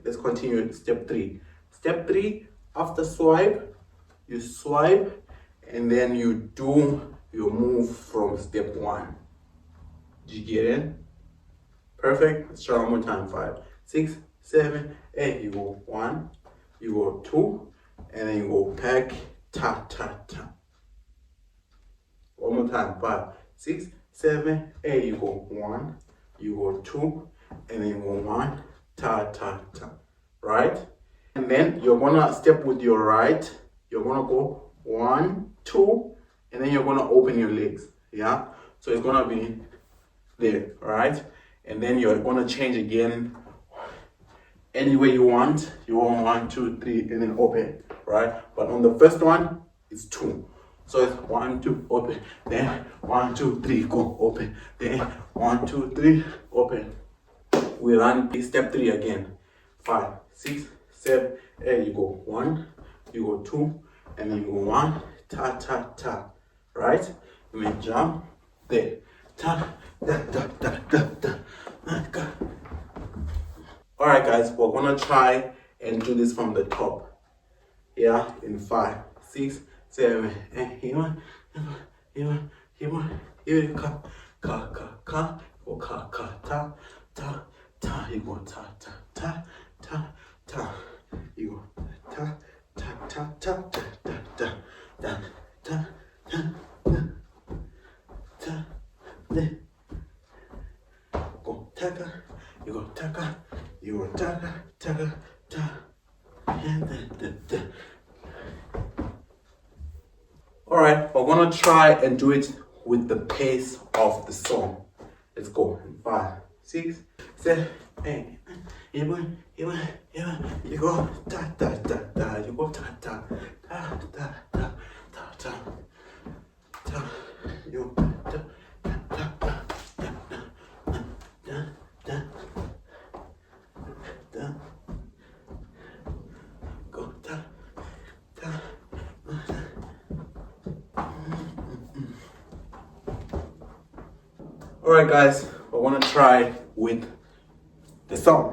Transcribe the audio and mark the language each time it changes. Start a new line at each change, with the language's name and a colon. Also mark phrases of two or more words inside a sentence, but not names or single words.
English: Let's continue with step 3. Step 3, after swipe, you swipe and then you do your move from step 1. Did you get it? Perfect. Let's try one more time. 5, 6, 7, 8. You go 1, you go 2, and then you go back, ta, ta, ta. One more time. 5, 6, 7, 8. You go 1, you go 2, and then you go 1, ta, ta, ta. Right? And then you're gonna step with your right. You're gonna go 1, 2, and then you're gonna open your legs. Yeah? So it's gonna be there, right? And then you're gonna change again any way you want. You want 1, 2, 3, and then open, right? But on the first one, it's 2. So it's 1, 2, open. Then 1, 2, 3, go open. Then 1, 2, 3, open. We run step 3 again. 5, 6, 7, 8. You go 1, you go 2, and then you go 1, ta, ta, ta, right? And then jump there. Ta, da, da, da, da, da, da. All right, guys, we're gonna try and do this from the top. Yeah, in 5, 6, 7, 8. Here, ka, ka, ka, ka, ka, ka, ta, ta, ta, You go ta ta ta ta ta. You go ta ta ta ta ta ta ta ta ta ta ta. Go taka. You go taka. You go taka taka ta. All right, we're gonna try and do it with the pace of the song. Let's go. 5, 6, 7, 8. You go ta ta ta ta. You go ta ta ta ta ta ta ta ta. You ta ta ta ta ta ta ta. Go ta ta. All right, guys, I want to try with the song.